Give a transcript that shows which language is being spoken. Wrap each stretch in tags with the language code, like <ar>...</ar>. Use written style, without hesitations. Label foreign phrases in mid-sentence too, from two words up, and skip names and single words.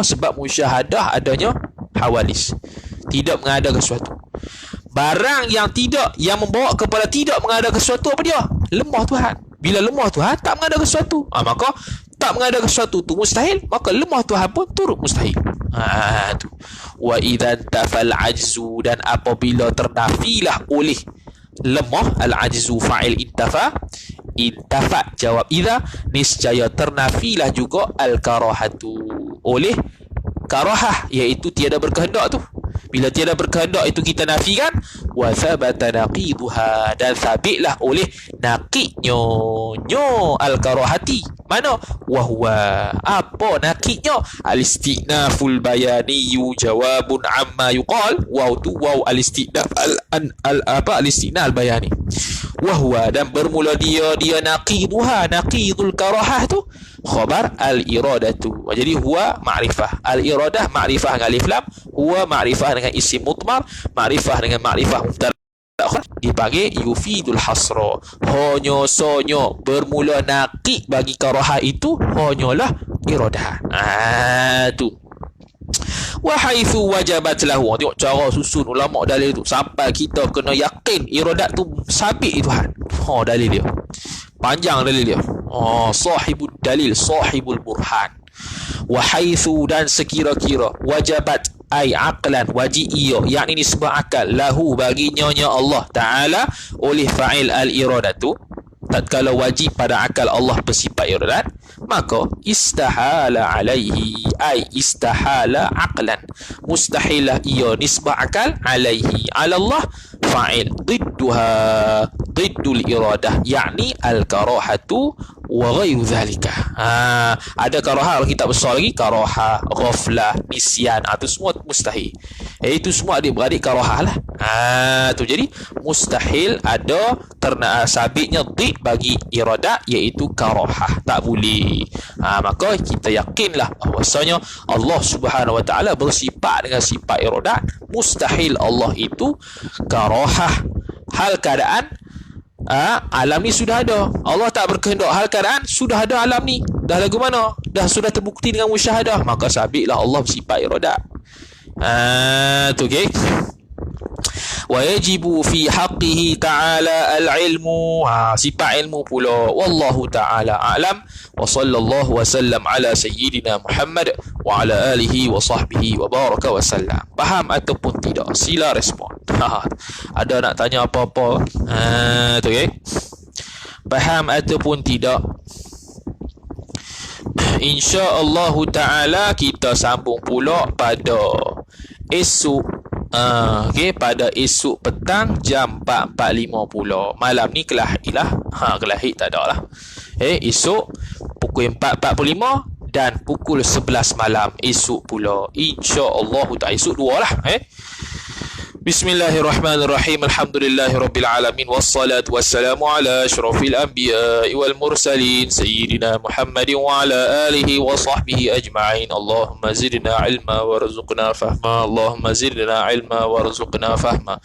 <ms>Sebab musyahadah adanya hawadis. Tidak mengadakan sesuatu. Barang yang membawa kepada tidak mengadakan sesuatu, apa dia? Lemah Tuhan. Bila lemah Tuhan, tak mengadakan sesuatu. Maka tak mengadakan sesuatu tu mustahil, maka lemah Tuhan pun turut mustahil. Tu.</ms> <ar>وإذا انتفى العجز,</ar> <ms>dan apabila ternafilah oleh lemah,</ms> <ar>العجز فاعل انتفى جواب إذا,</ar> <ms>niscaya ternafilah juga al-karahatu, oleh karahah, iaitu tiada berkehendak tu. Bila tiada berkehendak itu kita nafikan,</ms> <ar>وثبت نقيضها,</ar> <ms>dan sabitlah oleh naqidnya al-karahati. Mana? Wahwa, apa naqidnya?</ms> <ar>الاستئناف البياني جواب عما يقال. واو tu واو الاستئناف الاستئناف البياني. وهو,</ar> <ms>dan bermula dia</ms> <ar>نقيضها، نقيض الكراهة</ar> <ms>tu</ms> <ar>خبر الإرادة.</ar> <ms>Jadi</ms> <ar>هو معرفة, الإرادة معرفة</ar> <ms>dengan alif lam,</ms> <ar>هو معرفة</ar> <ms>dengan</ms> <ar>اسم مضمر,</ar> <ms>ma'rifah dengan</ms> <ar>معرفة مبتدأ</ar> <ms>dipanggil</ms> <ar>يفيد الحصر.</ar> <ms>Hanya sonyo bermula naqid bagi karahah itu hanyalah iradah. Tu.</ms> <ar>وحيث وجبت له.</ar> <ms>Tengok cara susun ulama dalil tu sampai kita kena yakin iradat tu sabit Tuhan. Dalil dia panjang, dalil dia.</ms> <ar>صاحب الدليل، صاحب البرهان. وحيث,</ar> <ms>dan sekira-kira,</ms> <ar>وجبت أي عقلا,</ar> <ms>wajib ia, yakni nisbah akal, lahu bagi nyonya Allah Ta'ala, oleh</ms> <ar>فاعل الإرادة.</ar> <ms>Tatkala wajib pada akal Allah bersifat iradat, maka</ms> <ar>استحال عليه، أي استحال عقلا,</ar> <ms>mustahilah ia nisbah akal,</ms> <ar>عليه على الله, فاعل ضدها، ضد الإرادة,</ar> <ms>yakni</ms> <ar>الكراهة وغير ذلك.</ar> <ms>Ada karahah, kalau kita besar lagi, karahah, ghaflah, nisyan, itu semua mustahil. Itu semua adik-beradik karahah lah. Tu jadi mustahil ada sabitnya dhid bagi iradah, iaitu karahah, tak boleh. Maka kita yakinlah bahwasanya Allah</ms> <ar>سبحانه وتعالى</ar> <ms>bersifat dengan sifat iradah. Mustahil Allah itu karahah. Hal keadaan alam ni sudah ada, Allah tak berkehendak, hal keadaan sudah ada alam ni, dah lagu mana, dah sudah terbukti dengan musyahadah, maka sabitlah Allah bersifat iradah. Tu okay.</ms> <ar>ويجب في حقه تعالى العلم,</ar> <ms>sifat ilmu pula.</ms> <ar>والله تعالى أعلم. وصلى الله وسلم على سيدنا محمد وعلى آله وصحبه وبارك وسلم.</ar> <ms>Faham ataupun tidak? Sila respon. Ada nak tanya apa-apa? Tu okay. Faham ataupun tidak?</ms> <ar>إن شاء الله تعالى</ar> <ms>kita sambung pula pada esok. Pada esok petang jam 4.45 pula. Malam ni kelahid lah. Kelahid tak ada lah. Esok pukul 4.45 dan pukul 11 malam esok pula.</ms> <ar>إن شاء الله تعالى.</ar> <ms>Esok 2 lah.</ms> <ar>بسم الله الرحمن الرحيم. الحمد لله رب العالمين والصلاة والسلام على أشرف الأنبياء والمرسلين سيدنا محمد وعلى آله وصحبه أجمعين. اللهم زدنا علما وارزقنا فهما. اللهم زدنا علما وارزقنا فهما.</ar>